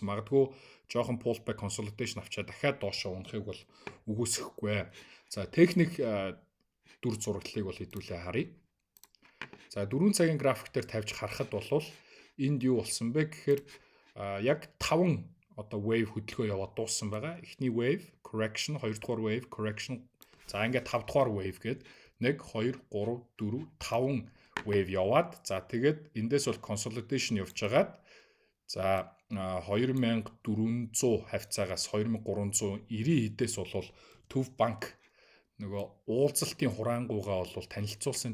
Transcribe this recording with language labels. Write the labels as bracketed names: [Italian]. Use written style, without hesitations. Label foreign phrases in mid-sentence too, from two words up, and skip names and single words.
[Mongolian] Магадгүй жоохон [English] pullback consolidation [Mongolian] авчаа дахиад доошоо унахыг бол үгүйсэхгүй. За техник дүр зураглалыг бол хэдүүлээ харъя. За 4 цагийн график дээр тавьж харахад бол энд юу болсон бэ гэхээр яг 5 одоо wave хөдөлгөөн яваад дууссан байгаа. Эхний [English] wave correction, [Mongolian] хоёрдугаар [English] wave correction, [Mongolian] За ингээд 5 дугаар wave гээд 1 2 3 4 5 wave яваад за тэгээд эндээс бол consolidation явж байгаад за 2400 хавцаагаас 2390 эдээс бол Төв банк нөгөө уулзалтын хураангуйгаа бол танилцуулсан.